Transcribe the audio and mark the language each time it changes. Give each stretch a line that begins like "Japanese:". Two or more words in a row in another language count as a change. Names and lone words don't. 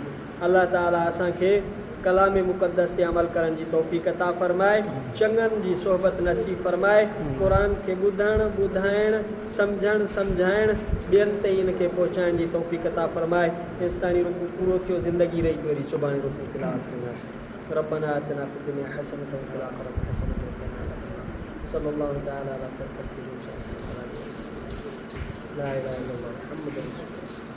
Sindhi: अलाह ताला असांखे कलाम मुक़द्दस ते अमल करण जी तौफ़ीक़ अता फ़रमाए, चङनि जी सोहबत नसीब फ़रमाए, क़ुरान खे ॿुधणु, ॿुधाइणु, सम्झणु, सम्झाइणु, ॿियनि ताईं इन खे पहुचाइण जी तौफ़ीक़ अता फ़रमाए। हेसिताणी रुकू पूरो थियो, ज़िंदगी रही थी, वरी सुभाणे रुकू तिलावत कंदासीं।
Arabic: ربنا آتنا في الدنيا حسنة وفي الآخرة حسنة وقنا عذاب النار. صلى الله تعالى على خير الخلق لا إله إلا الله محمد رسول الله.